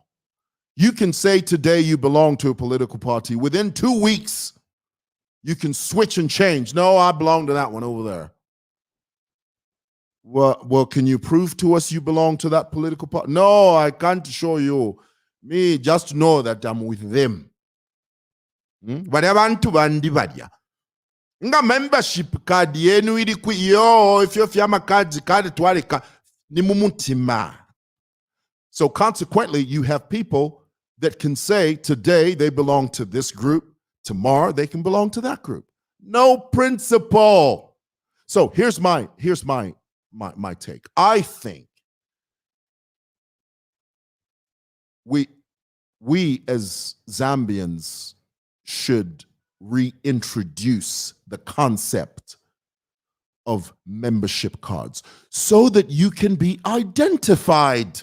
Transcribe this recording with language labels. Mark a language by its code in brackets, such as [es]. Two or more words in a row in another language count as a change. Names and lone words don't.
[en] You can say today you belong to a political party. Within 2 weeks, You can switch and change. No, I belong to that one over there. Well, can you prove to us you belong to that political party? No, I can't show you. Me, just know that I'm with them. [bem] Abantu bandi badya. Nga [en] membership card [bem] yenu iri ku yo [en] if you have card [bem] twaleka ni mumutima. [en] So consequently, you have people that can say today they belong to this group, tomorrow they can belong to that group. No principle. So here's my take. I think we as Zambians should reintroduce the concept of membership cards so that you can be identified.